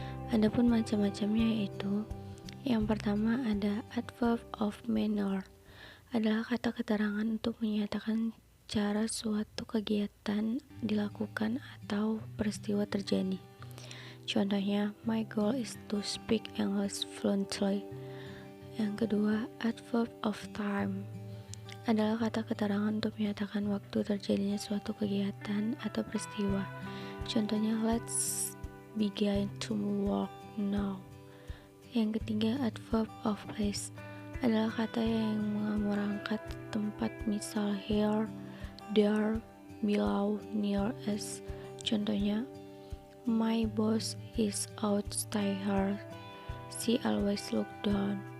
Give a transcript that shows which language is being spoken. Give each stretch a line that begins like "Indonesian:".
Indonesian: Adapun macam-macamnya yaitu yang pertama ada adverb of manner, adalah kata keterangan untuk menyatakan cara suatu kegiatan dilakukan atau peristiwa terjadi. Contohnya
English: my goal is to speak English fluently.
Indonesian: Yang kedua, adverb of time adalah kata keterangan untuk menyatakan waktu terjadinya suatu kegiatan atau peristiwa. Contohnya
English: let's begin to work now.
Indonesian: Yang ketiga, adverb of place adalah kata yang merangkat tempat, misal
English: here, there, below, near, as.
Indonesian: Contohnya
English: my boss is outside, she always look down.